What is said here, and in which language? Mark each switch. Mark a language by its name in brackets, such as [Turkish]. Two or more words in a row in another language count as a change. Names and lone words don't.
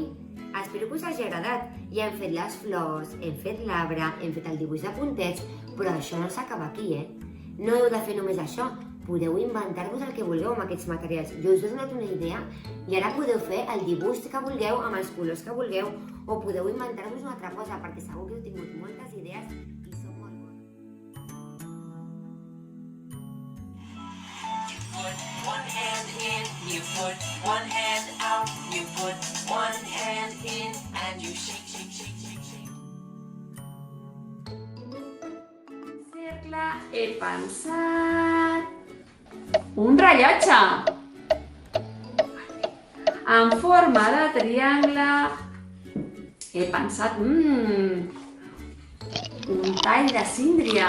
[Catalan] Espero que us hagi agradat. Ja hem fet les flors, hem fet l'arbre, hem fet el dibuix de puntets, però això no s'acaba aquí, No heu de fer només això. Podeu inventar-vos el que vulgueu amb aquests materials. Jo us he donat una idea i ara podeu fer el dibuix que vulgueu amb els colors que vulgueu o podeu inventar-vos una altra cosa perquè segur que heu tingut moltes idees i són molt bones. [English] You put one hand in, you put one hand out, you put one hand in and you shake, shake, shake, shake, shake. [Catalan] Cercle, he pensat un rellotge en forma de triangle. He pensat un tall de síndria.